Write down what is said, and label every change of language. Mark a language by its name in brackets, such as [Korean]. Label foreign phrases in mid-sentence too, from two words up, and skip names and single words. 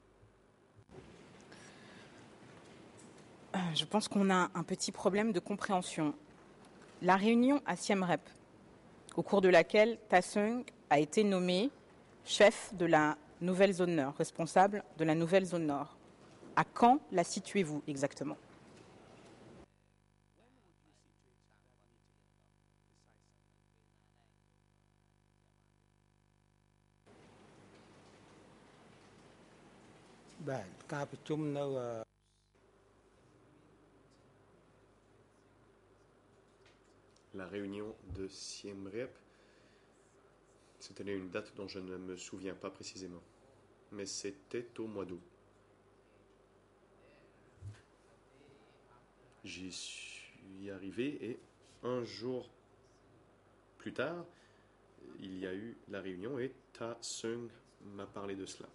[French] Je pense qu'on a un petit problème de compréhension. La réunion à Siem Reap, au cours de laquelle Ta Seung a été nommé chef de la nouvelle zone nord, responsable de la nouvelle zone nord. À quand la situez-vous exactement? [Khmer] Bạn ការប្រជុំនៅ [French] La réunion de Siem Reap, c'était une date dont je ne me souviens pas précisément, mais c'était au mois d'août. J'y suis arrivé et un jour plus tard, il y a eu la réunion et Ta Seung m'a parlé de cela.